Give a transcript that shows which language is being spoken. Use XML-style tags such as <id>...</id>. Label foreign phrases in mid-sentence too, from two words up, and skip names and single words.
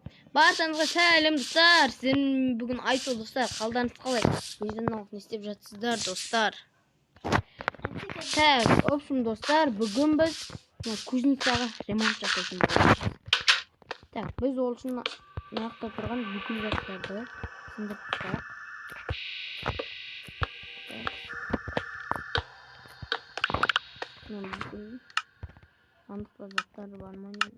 <kk>Баршаңызға сәлем достар. Сен бүгін Айсо достар. Қалдарыңыз қалай? Не істеп жатсыздар достар?</kk> <ru>Так, в общем</ru> <kk>достар, бүгін біз кузницаға ремонт жасайтын боламыз. Так, біз ол үшін нарықта тұрған бүкіл заттарды сындырып тастайық. Сандықта заттар бар ма не?</kk>